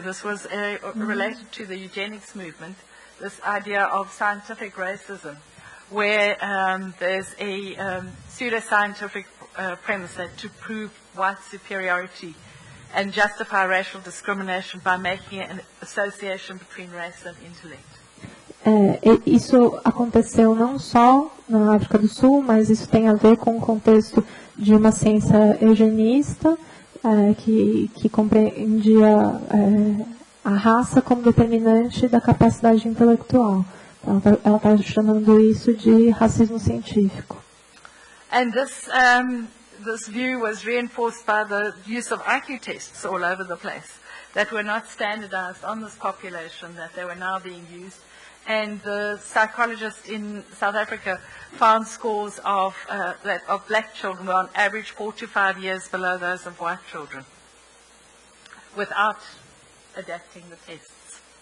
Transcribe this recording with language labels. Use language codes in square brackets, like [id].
[en] This was related to the eugenics movement. This idea of scientific racism, where there's a pseudo-scientific premise that to prove white superiority and justify racial discrimination by making an association between race and intellect. [pt] Isso aconteceu não só na África do Sul, mas isso tem a ver com o contexto de uma ciência eugenista que compreendia a raça como determinante da capacidade intelectual. Ela está chamando isso de racismo científico. [en] And this view was reinforced by the use of IQ tests all over the place that were not standardized on this population, that they were now being used. And the psychologists in South Africa found scores of black children were on average 4 to 5 years below those of white children, without adapting the tests.